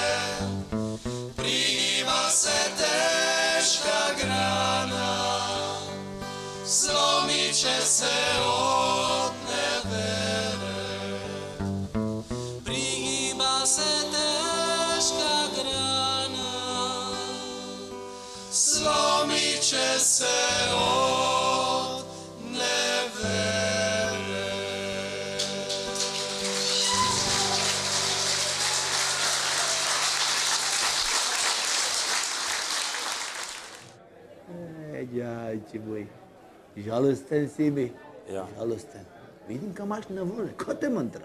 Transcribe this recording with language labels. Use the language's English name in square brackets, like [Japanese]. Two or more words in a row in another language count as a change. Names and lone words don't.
[Croatian] Prigiba se teška grana, slomit će se od nevere. Prigiba se teška grana, slomit će se od nevere. [Slovenian] Đači moj, žalosten si mi. Ja. Žalosten. Vidim kam imaš na voljo, ko te mantra.